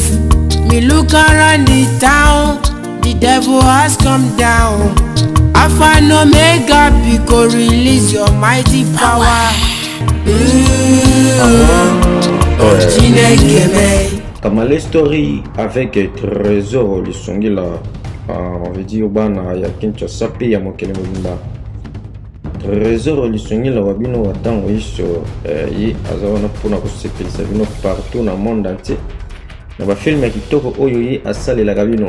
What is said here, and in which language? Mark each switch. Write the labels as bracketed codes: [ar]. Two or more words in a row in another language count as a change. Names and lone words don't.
[en] Me look around the town, the devil has come down. Alpha and Omega, because release your mighty power. [ln] Kamale story avec Trésor Lisongila, [fr] on veut dire [ln] bana ya Kinshasa pe ya mokele mobimba. Trésor Lisongila wabino watango iso yi azawana pona kosepelisa bino partout na [fr] monde entier. [ln] Na ba film ya kitoko oyo yi asalela bino.